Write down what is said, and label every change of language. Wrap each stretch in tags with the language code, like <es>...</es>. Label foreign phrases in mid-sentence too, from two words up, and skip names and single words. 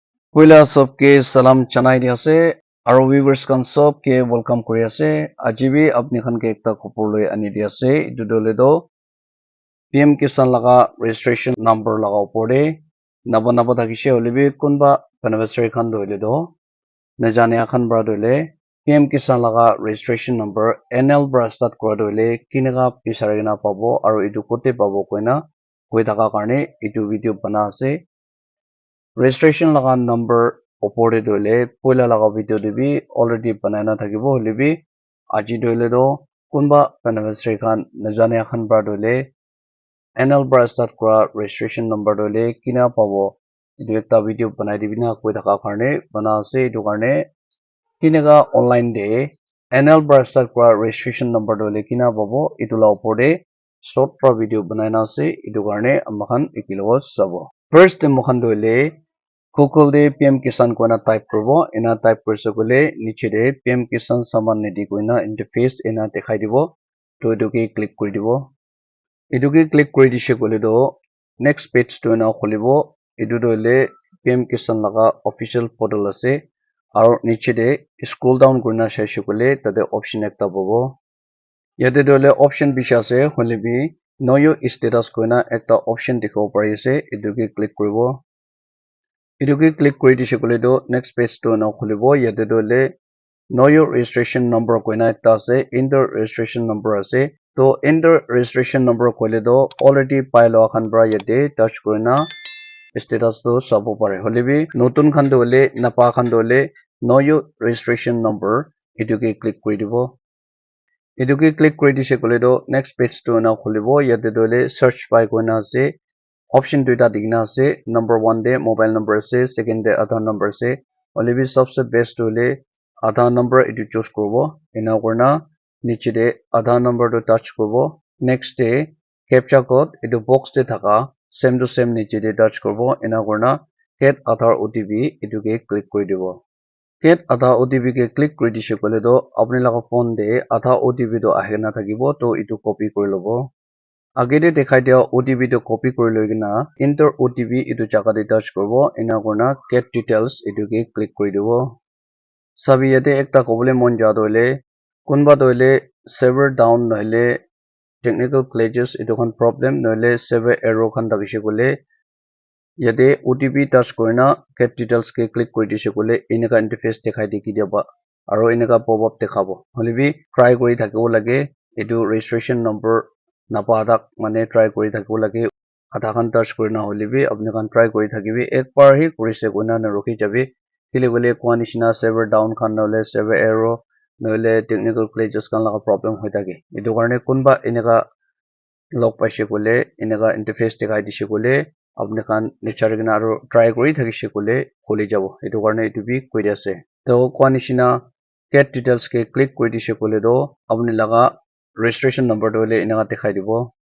<nag>Wila सबके salam chanai di ase aro viewers kan सबके welcome kuri ase ajibi apni khan ke ekta khopor loi ani di ase etu dole do PM Kisan laga</nag> <en>registration number</en> <nag>laga opor de naba thakishe holebi kunba beneficiary khan doile do najane khan bra doile PM Kisan laga</nag> <en>registration number</en> <nag>NL bra start kora doile kinega pisari na pabo aro etu kote pabo koina koi thaka karne etu video bana ase registration laga number opor de doile poila laga video de bi already banai na thakibo holebi aji doile do kunba beneficiary khan najane khan bra doile NL bra start kora</nag> <en>registration number</en> <nag>doile kina pabo etu ekta video banai dibina koi thaka karne bana ase etu karne kinega online de NL bra start kora registration number doile kina pabo etu la opor de short pra video banai na ase etu karne amakhan ekilogo sabo first mokhan doile Google de PM Kisan koina type korbo ena type korse kole niche de PM Kisan saman nedi koina interface ena dekhai dibo to etu ke click kori dibo etu ke click kori dishe kole do</nag> <en>next page</en> <nag>to ena kholibo etu doile PM Kisan laga</nag> <en>official portal</en> <nag>ase aro niche de</nag> <en>scroll down</en> <nag>korina saise kole tade option ekta pabo yate doile option bisha ase holebi</nag> <en>know your status</en> <nag>koina ekta option dikhibo pari ase etu ke click koribo etu ke click kori dishe kole do</nag> <en>next page</en> <nag>to na khulibo yate doile</nag> <en>know your registration number</en> <nag>koina ekta ase</nag> <en>enter registration number</en> <nag>ase to</nag> <en>enter registration number</en> <nag>kole do already pai lo khan bra yate touch korina status to sabo pare holebi notun khan dole napa khan dole</nag> <en>know your registration number</en> <nag>etu ke click kori dibo etu ke click kori dishe kole do</nag> <en>next page</en> <nag>to na khulibo yate doile</nag> <en>search by</en> <nag>koina ase option duita dikna ase number 1 de</nag> <en>mobile number</en> <nag>ase second de</nag> <en>Aadhaar number</en> <nag>ase holebi sabse best hole</nag> <en>Aadhaar number</en> <nag>etu choose korbo ena korna niche de</nag> <en>Aadhaar number</en> <nag>to touch korbo next de</nag> <en>captcha code</en> <nag>etu box de thaka</nag> <en>same to same</en> <nag>niche de touch korbo ena korna</nag> <en>get Aadhaar OTP</en> <nag>etu ke click kori dibo</nag> <en>get Aadhaar OTP</en> <nag>ke click kori dishe kole do apni laga phone de</nag> <en>Aadhaar OTP</en> <nag>to ahe na thakibo to etu copy kori lobo agede dekhai dia OTP to copy kori loi kina</nag> <en>enter OTP</en> <nag>etu jaga de touch korbo ena korna</nag> <en>get details</en> <nag>etu ke click kori dibo sabi yate ekta kobole mon ja doile kunba doile</nag> <en>server down</en> <nag>noile</nag> <en>technical glitches</en> <nag>etu khan problem noile</nag> <en>server error</en> <nag>khan dakishe kole yate OTP touch korina</nag> <en>get details</en> <nag>ke click kori dishe kole eneka interface dekhai diki diaba aro eneka</nag> <en>pop up</en> <nag>dekhabo holebi try kori thakibo lage etu</nag> <en>registration number</en> <nag>napadak mane try kori thakibo lage adha khan touch korina holebi apni khan try kori thakibi ekbar hi korise koina na rukhi jabi kile gole kwa nishina</nag> <en>server down</en> <nag>khan nole</nag> <en>server error</en> <nag>nole</nag> <en>technical glitches</en> <nag>khan laga problem hoi thake etu karne kunba eneka log paise kole eneka interface dekhai dishe kole apni khan nichar kina aro try kori thakishe kole kholi jabo etu karne etu bi koi ase to kwa nishina</nag> <en>get details</en> <nag>ke click kori dishe kole do apni laga</nag> <en>registration number</en> <nag>dole eneka dekhai dibo</nag>